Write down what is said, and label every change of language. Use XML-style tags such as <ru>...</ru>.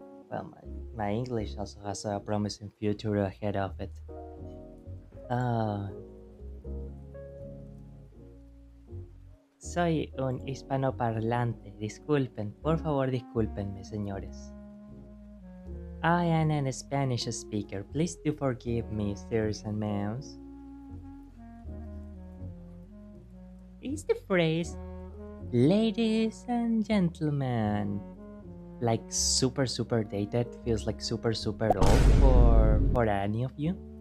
<en>Well, my English also has a promising future ahead of it.</en> <es>Uh, Soy un hispanoparlante. Disculpen, por favor, discúlpenme, señores.</es> <en>I am a Spanish speaker. Please do forgive me, sirs and ma'ams. Is the phrase ladies and gentlemen like super dated? Feels like super old for any of you?</en>